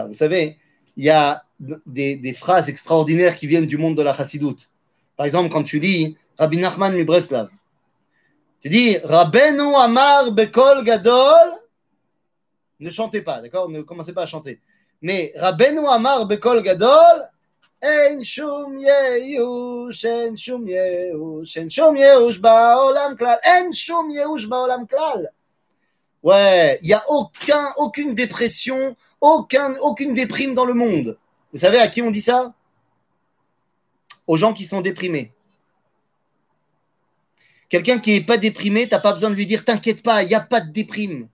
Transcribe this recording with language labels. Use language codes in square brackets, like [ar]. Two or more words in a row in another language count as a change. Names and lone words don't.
[fr] Vous savez, il y a des phrases extraordinaires qui viennent du monde de la chassidoute. Par exemple, quand tu lis Rabbi Nachman mi Breslav. Tu dis, [he] רבינו אמר בקול גדול, [fr] ne chantez pas, d'accord? Ne commencez pas à chanter. [he] Mais רבינו אמר בקול גדול, אין שום יאוש, אין שום יאוש, אין שום יאוש בעולם כלל, אין שום יאוש בעולם כלל. [fr] Ouais, il n'y a aucune dépression, aucune déprime dans le monde. Vous savez à qui on dit ça? Aux gens qui sont déprimés. Quelqu'un qui n'est pas déprimé, tu n'as pas besoin de lui dire t'inquiète pas, il n'y a pas de déprime.